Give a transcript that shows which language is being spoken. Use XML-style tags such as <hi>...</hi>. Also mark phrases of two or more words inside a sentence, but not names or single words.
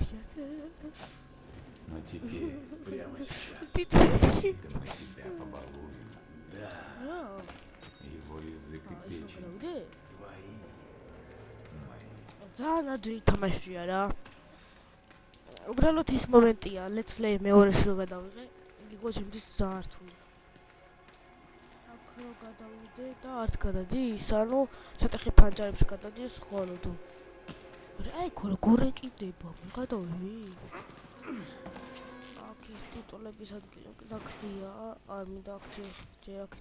<ru>Но теперь, прямо сейчас, мы тебя побалуем. Да. Его язык и печень. Твои.</ru> <ka>ძალიან ადვილი თამაშია რა. უბრალოდ ის მომენტია,</ka> <en>let's play</en> <ka>მეორეში რო გადავიღე, იყო ჩემთვის ძალიან რთული. აქ რო გადავიდე და არც გადადის, ანუ შეტეხი ფანჯარებში გადადის ხოლო თუ. აი, როგორ ეკიდება, გადავიღე. აქ ის ტიტულების ადგილი დაგხია, არ მინდა აქ ჯერ აქეთ.</ka>